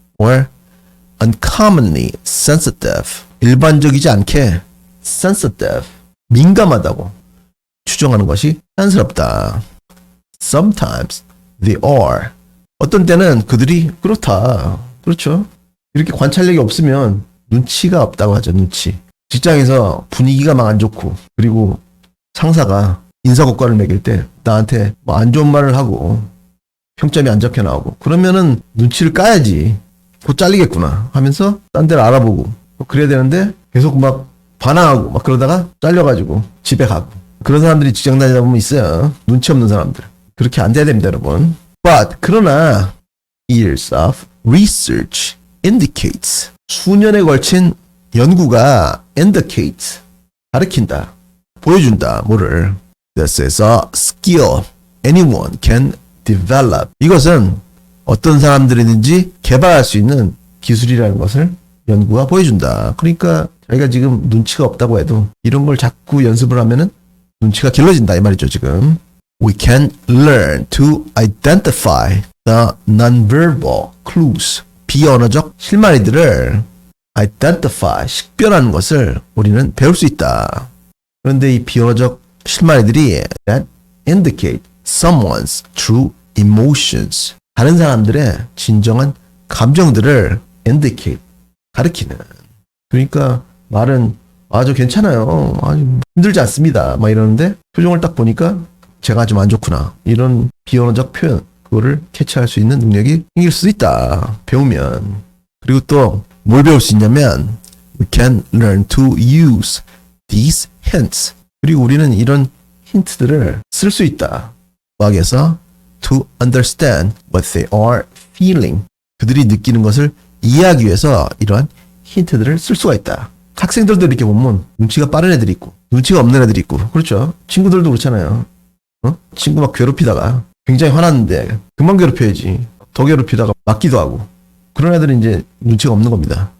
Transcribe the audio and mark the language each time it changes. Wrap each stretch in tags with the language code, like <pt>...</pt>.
<en>or uncommonly sensitive.</en> <ko>일반적이지 않게 sensitive. 민감하다고 추정하는 것이 자연스럽다.</ko> <en>Sometimes they are.</en> <ko>어떤 때는 그들이 그렇다. 그렇죠. 이렇게 관찰력이 없으면 눈치가 없다고 하죠. 눈치. 직장에서 분위기가 막 안 좋고 그리고 상사가 인사고과를 매길 때 나한테 뭐 안 좋은 말을 하고 평점이 안 좋게 나오고 그러면은 눈치를 까야지. 곧 잘리겠구나 하면서 딴 데를 알아보고 그래야 되는데 계속 막 반항하고 막 그러다가 잘려가지고 집에 가고 그런 사람들이 직장 다니다 보면 있어요. 눈치 없는 사람들. 그렇게 안 돼야 됩니다, 여러분. But 그러나</ko> <en>years of research indicates</en> <ko>수년에 걸친 연구가 indicates 가르친다, 보여준다, 뭐를.</ko> <en>This is a skill anyone can develop.</en> <ko>이것은 어떤 사람들이든지 개발할 수 있는 기술이라는 것을 연구가 보여준다. 그러니까 자기가 지금 눈치가 없다고 해도 이런 걸 자꾸 연습을 하면은 눈치가 길러진다 이 말이죠, 지금.</ko> <en>We can learn to identify the nonverbal clues.</en> <ko>비언어적 실마리들을 identify, 식별하는 것을 우리는 배울 수 있다. 그런데 이 비언어적 실마리들이</ko> <en>that indicate someone's true emotions.</en> <ko>다른 사람들의 진정한 감정들을 indicate, 가리키는. 그러니까 말은 아주 괜찮아요. 아주 힘들지 않습니다. 막 이러는데 표정을 딱 보니까 제가 좀 안 좋구나. 이런 비언어적 표현, 그거를 캐치할 수 있는 능력이 생길 수도 있다. 배우면. 그리고 또 뭘 배울 수 있냐면</ko> <en>we can learn to use these hints.</en> <ko>그리고 우리는 이런 힌트들을 쓸 수 있다. 과학에서</ko> <en>to understand what they are feeling.</en> <ko>그들이 느끼는 것을 이해하기 위해서 이러한 힌트들을 쓸 수가 있다. 학생들도 이렇게 보면 눈치가 빠른 애들이 있고 눈치가 없는 애들이 있고 그렇죠. 친구들도 그렇잖아요. 친구 막 괴롭히다가 굉장히 화났는데 그만 괴롭혀야지. 더 괴롭히다가 맞기도 하고 그런 애들은 이제 눈치가 없는 겁니다.</ko>